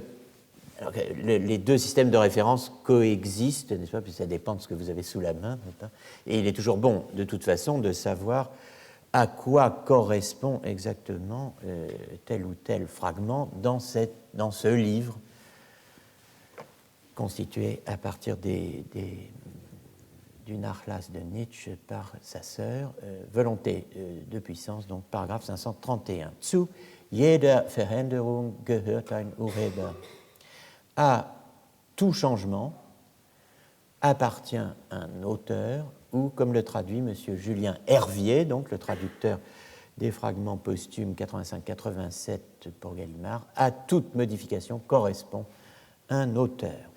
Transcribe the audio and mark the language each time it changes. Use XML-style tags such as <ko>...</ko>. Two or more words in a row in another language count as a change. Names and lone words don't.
<fr>Alors, les deux systèmes de référence coexistent, n'est-ce pas, puisque ça dépend de ce que vous avez sous la main, n'est-ce pas, et il est toujours bon, de toute façon, de savoir à quoi correspond exactement tel ou tel fragment dans ce livre constitué à partir du Nachlass de Nietzsche par sa sœur, Volonté de puissance, donc paragraphe 531.</fr> <de>Zu jeder Veränderung gehört ein Urheber.</de> <fr>À tout changement appartient un auteur, ou, comme le traduit M. Julien Hervier, donc le traducteur des fragments posthumes 85-87 pour Gallimard, à toute modification correspond un auteur.</fr>